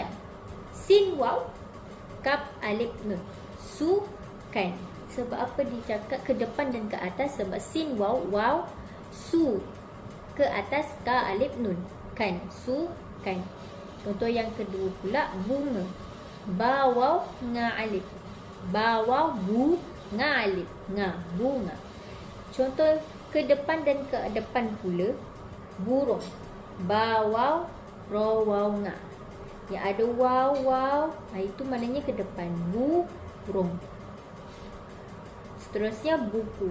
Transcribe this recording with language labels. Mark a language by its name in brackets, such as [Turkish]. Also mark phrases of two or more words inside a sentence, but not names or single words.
[Malay] Sin waw, kap alif nun. Sukan. Sebab apa dicakap ke depan dan ke atas? Sebab sin waw, waw, su. Ke atas ka alif nun. Kan, sukan. Contoh yang kedua pula bunga. Ba waw nga alif. Ba waw bu nga alif. Nga bunga. Contoh ke depan dan ke depan pula burung. Ba waw ro waw nga. Yang ada waw waw, itu maknanya ke depan. Burung. Seterusnya buku.